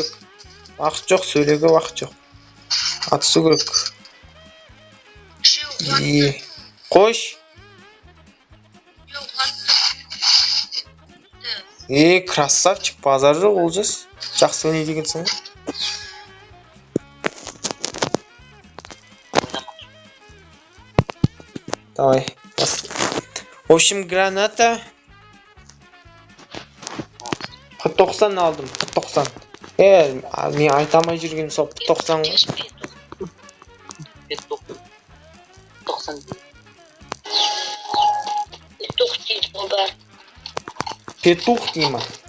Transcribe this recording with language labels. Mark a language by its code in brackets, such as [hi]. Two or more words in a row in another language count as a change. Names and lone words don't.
[kk] Уақыт жоқ, сөйлеуге уақыт жоқ. Атысу керек. Қош. Красавчик, базар жоқ, Олжас. Жақсы ойнай дегенсің ғой. [ru] Давай. В общем, граната. 90 алдым, 90. [kk] Мен айтамай жүрген сол 90 ғой. Петух деймін.